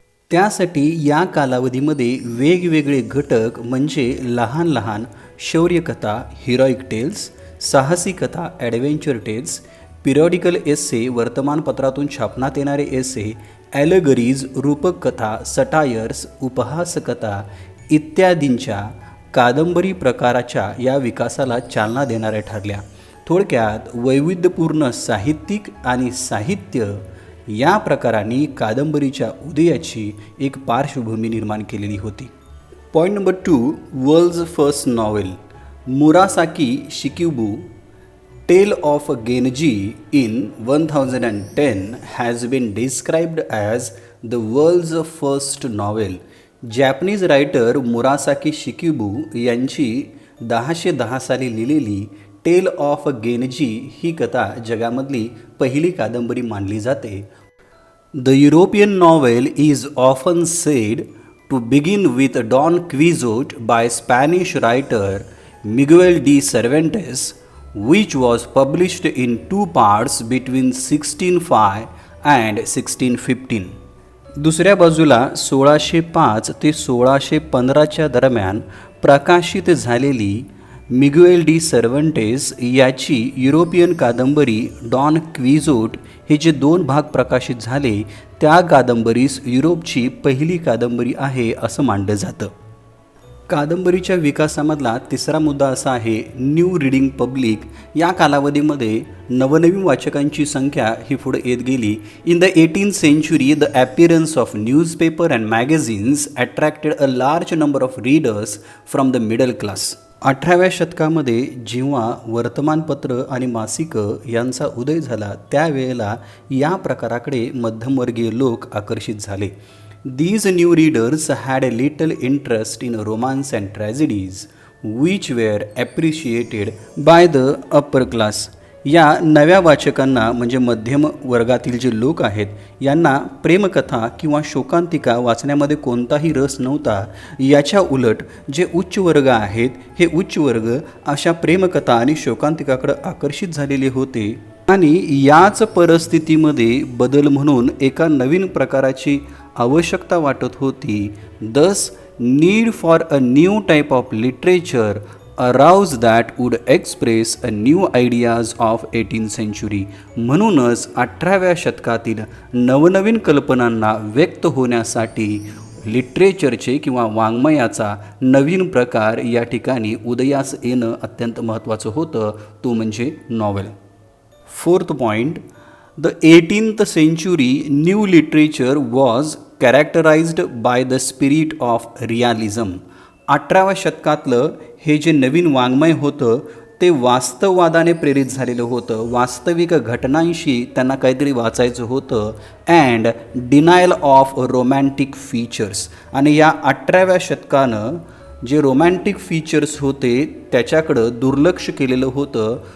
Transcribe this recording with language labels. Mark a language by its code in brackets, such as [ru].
[mr] त्यासाठी या कालावधीमध्ये वेगवेगळे घटक म्हणजे लहान लहान शौर्यकथा, हिरोईक टेल्स, साहसी कथा, ॲडव्हेंचर टेल्स, पिरियॉडिकल एस्से, वर्तमानपत्रातून छापण्यात येणारे एस्से, ॲलेगरीज, रूपक कथा, सटायर्स, उपहासकथा इत्यादींच्या कादंबरी प्रकाराच्या या विकासाला चालना देणाऱ्या ठरल्या. थोडक्यात वैविध्यपूर्ण साहित्यिक आणि साहित्य या प्रकारांनी कादंबरीच्या उदयाची एक पार्श्वभूमी निर्माण केलेली होती. [en] Point number 2, world's first novel. Murasaki Shikibu Tale of Genji in 1010 has been described as the world's first novel. [mr] Japanese writer मुरासाकी शिकिबू यांची 1010 साली लिहिलेली टेल ऑफ गेनजी ही कथा जगामधली पहिली कादंबरी मानली जाते. [en] The European novel is often said to begin with Don Quixote by Spanish writer Miguel de Cervantes, which was published in 2 parts between 1605 and 1615. [mr] दुसऱ्या बाजूला 1605 ते 1615च्या दरम्यान प्रकाशित झालेली मिग्युएल डी सर्वंटेस याची युरोपियन कादंबरी डॉन क्विझोट हे जे 2 भाग प्रकाशित झाले त्या कादंबरीस युरोपची पहिली कादंबरी आहे असं मानलं जातं. कादंबरीच्या विकासामधला तिसरा मुद्दा असा आहे, [en] New reading public. [mr] या कालावधीमध्ये नवनवीन वाचकांची संख्या ही पुढे येत गेली. [en] In the 18th century the appearance of newspaper and magazines attracted a large number of readers from the middle class. [mr] 18व्या शतकामध्ये जेव्हा वर्तमानपत्र आणि मासिकं यांचा उदय झाला त्यावेळेला या प्रकाराकडे मध्यमवर्गीय लोक आकर्षित झाले. [en] These new readers had a little interest in romance and tragedies, which were appreciated by the upper class. [mr] या नव्या वाचकांना म्हणजे मध्यम वर्गातील जे लोक आहेत यांना प्रेमकथा किंवा शोकांतिका वाचण्यामध्ये कोणताही रस नव्हता. याच्या उलट जे उच्च वर्ग आहेत हे उच्च वर्ग अशा प्रेमकथा आणि शोकांतिकाकडे आकर्षित झालेले होते आणि याच परिस्थितीमध्ये बदल म्हणून एका नवीन प्रकाराची आवश्यकता वाटत होती. [en] Thus need for a new type of literature arose that would express a new ideas of 18th century. [mr] म्हणूनच 18व्या शतकातील नवनवीन कल्पनांना व्यक्त होण्यासाठी लिटरेचरचे किंवा वाङ्मयाचा नवीन प्रकार या ठिकाणी उदयास येणं अत्यंत महत्त्वाचं होतं, तो म्हणजे novel. [en] 4th point, the 18th century new literature was characterized by the spirit of realism. [mr] 18व्या शतकातलं हे जे नवीन वाङ्मय होतं ते वास्तववादाने प्रेरित झालेलं होतं. वास्तविक घटनांशी त्यांना काहीतरी वाचायचं होतं. [en] And denial of romantic features. [mr] आणि या 18व्या शतकानं जे रोमॅन्टिक फीचर्स होते त्याच्याकडं दुर्लक्ष केलेलं होतं.